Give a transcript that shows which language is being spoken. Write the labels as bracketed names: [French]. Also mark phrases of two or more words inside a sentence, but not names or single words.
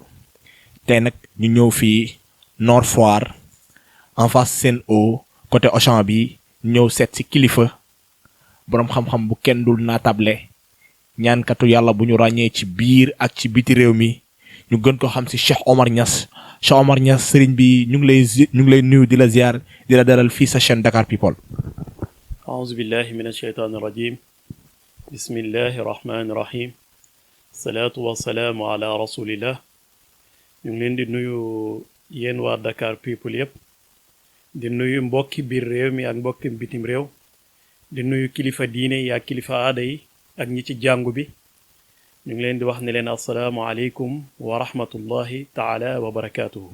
[Wolof] tey nag ñu ñëw fii Nord Foire en face Sen'Eau côté Auchan bi ñëw seet si kilifa boroom xam-xam bu kenn dul naatable ñaankatu yàlla bu ñu ràññee ci biir ak ci biti réew mi ñu gën ko xam si Cheikh Omar Niass. Cheikh Omar Niass sëriñ bi ñu ngi lay nuyu di la ziar di la dalal fii sa chaîne Dakar People. [Arabic] أعوذ بالله من الشيطان الرجيم بسم الله الرحمن الرحيم الصلاة والسلام على رسول الله [Wolof] ñu ngi leen di nuyu yéen waa Dakar People yëpp di nuyu mbokki biir réew mi ak mbokki bitim réew di nuyu kilifa diine yi ak kilifa aada yi ak ñi ci jàngu bi ñu ngi leen di wax ne leen [Arabic] السلام عليكم ورحمة الله تعالى وبركاته.